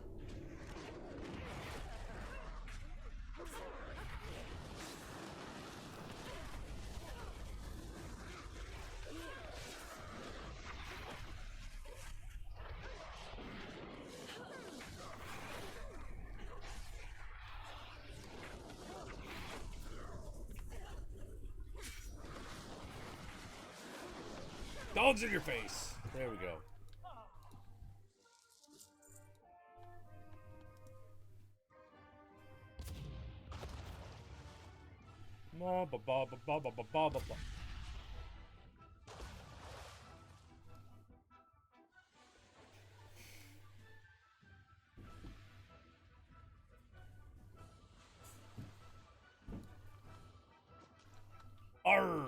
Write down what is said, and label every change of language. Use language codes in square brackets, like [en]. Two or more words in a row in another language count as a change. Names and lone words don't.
[en] Dogs in your face. There we go. Ba ba ba ba ba ba ba ba ba. Arr!